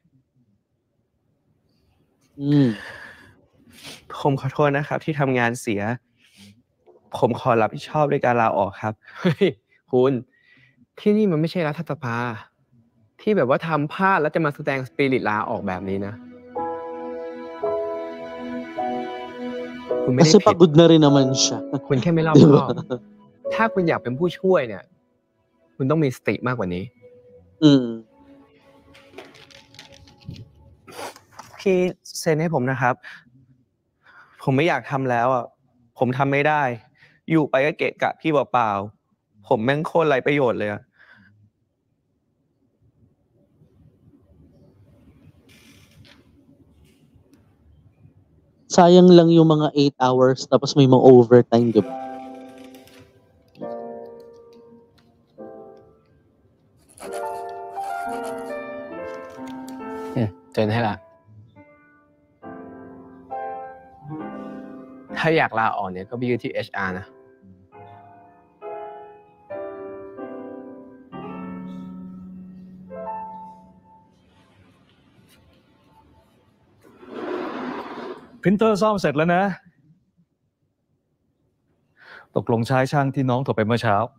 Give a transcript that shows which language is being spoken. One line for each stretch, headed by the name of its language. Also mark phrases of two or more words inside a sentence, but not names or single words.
Thai: ผมขอโทษนะครับที่ทำงานเสีย ผมขอรับผิดชอบด้วยการลาออกครับ เฮ้ยคุณที่นี่มันไม่ใช่รัฐสภาที่แบบว่าทำพลาดแล้วจะมาแสดงสปิริตลาออกแบบนี้นะคุณไม่ได้
Filipino: Kasi
Thai: ผิด
Filipino: pagod na rin naman siya.
Thai: คุณแค่ไม่รอบคอบ ถ้าคุณอยากเป็นผู้ช่วยเนี่ย คุณต้องมีสติมากกว่านี้ พี่เซ็นให้ผมนะครับ ผมไม่อยากทำแล้วอ่ะผมทำไม่ได้ อยู่ไปก็เกะกะพี่เปล่าๆผมแม่งโคตรไร้ประโยชน์เลยอ่ะ
Filipino: Sayang lang yung mga 8 hours tapos may mga overtime, 'di ba? Ito na lang.
Thai: ถ้าอยากลาออกเนี่ยก็ไปยื่นที่ HR นะ พรินเตอร์ซ่อมเสร็จแล้วนะ ตกลงใช้ช่างที่น้องโทรไปเมื่อเช้า